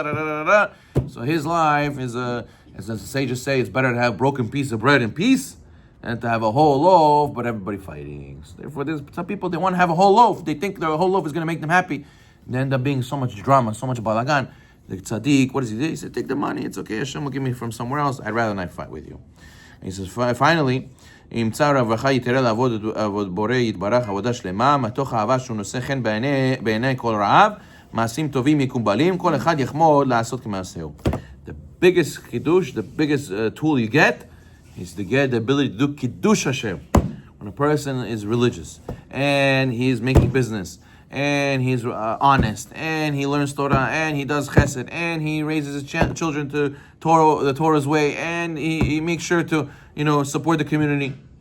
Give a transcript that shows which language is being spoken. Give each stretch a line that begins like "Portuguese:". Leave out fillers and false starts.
English: Da, da, da, da, da. So his life is as the sages say, it's better to have a broken piece of bread in peace than to have a whole loaf, but everybody fighting. So therefore, there's some people, they want to have a whole loaf. They think their whole loaf is going to make them happy. They end up being so much drama, so much balagan. The tzaddik, what does he do? He said, take the money. It's okay. Hashem will give me from somewhere else. I'd rather not fight with you. And he says, finally,
Hebrew: ימצא רווחה יתרה לעבוד בורא יתברך עבודה שלמה, מתוך אהבה שהוא נושא חן בעיני כל רעב, מעשים טובים מקובלים, כל אחד יחמוד לעשות כמעשהו.
English: The biggest kiddush, the biggest tool you get is to get the ability to do kiddush Hashem. When a person is religious and he's making business and he's honest and he learns Torah and he does chesed and he raises his children to the Torah's way and he makes sure to support the community.